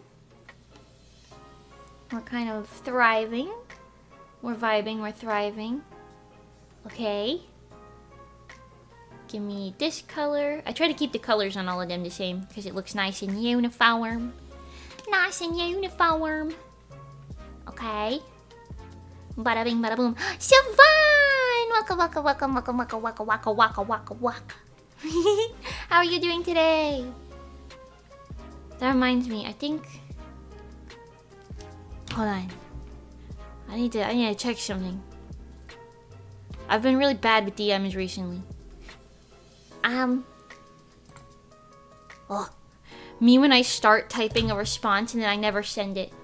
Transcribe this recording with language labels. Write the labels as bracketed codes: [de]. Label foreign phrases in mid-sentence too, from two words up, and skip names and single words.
[en] We're kind of thriving. We're vibing, we're thriving. Okay. Give me this color. I try to keep the colors on all of them the same because it looks nice and uniform. Nice and uniform. Okay. Bada bing, bada boom. Siobhan! Waka waka waka waka waka waka waka waka waka waka. How are you doing today? That reminds me, I think... Hold on. I need to check something. I've been really bad with DMs recently. Me when I start typing a response and then I never send it.